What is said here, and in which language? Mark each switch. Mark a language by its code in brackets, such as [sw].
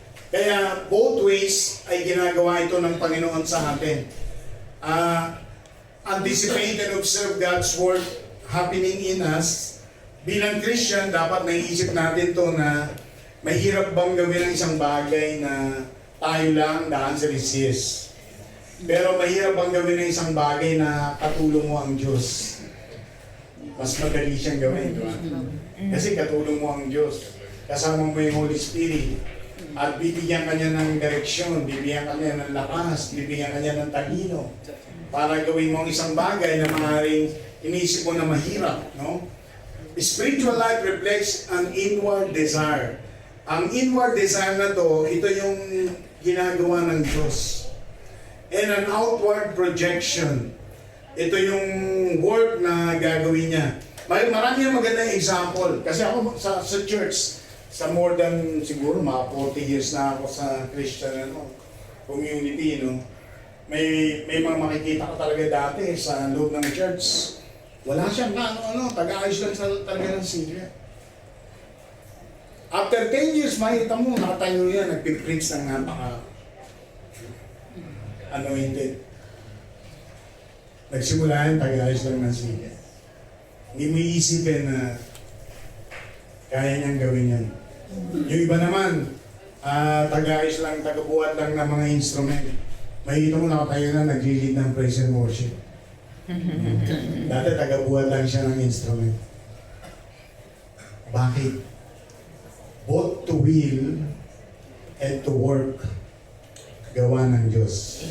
[tl] Kaya both ways ay ginagawa ito ng Panginoon sa atin. [en] Anticipate and observe God's work happening in us. [tl] Bilang Christian, dapat naiisip natin to na mahirap bang gawin ang isang bagay na tayo lang? [en] The answer is yes. [tl] Pero mahirap bang gawin ang isang bagay na katulong mo ang Diyos? Mas madali siyang gawin, di ba? Kasi katulong mo ang Diyos. Kasama mo yung Holy Spirit. At bibigyan ka niya ng direksyon, bibigyan ka niya ng lakas, bibigyan ka niya ng talino. Para gawin mo ang isang bagay na maaaring inisip mo na mahirap, no? [en] Spiritual life reflects an inward desire. [tl] Ang inward desire na to, ito yung ginagawa ng Diyos. [en] And an outward projection. [tl] Ito yung work na gagawin niya. Marami yung magandang example. Kasi ako sa church, sa more than siguro mga 40 years na ako sa Christian community, no? May mga makikita ko talaga dati sa loob ng church. Wala siyang taga-ayos lang talaga ng silya. After 10 years, makita mo, nakatayo yan, nagpipreach ng napaka-anointed. Nagsimula yan, taga-ayos lang ng silya. Hindi mo iisipin na kaya niyang gawin yan. Yung iba naman, taga-ayos lang, taga-buhat lang ng mga instrument. Makikita mo nakatayo na, nag-lead ng praise and worship. Dati taga-buhat lang siya ng instrument. Bakit? [en] Both to will and to work, [tl] gawa ng Diyos.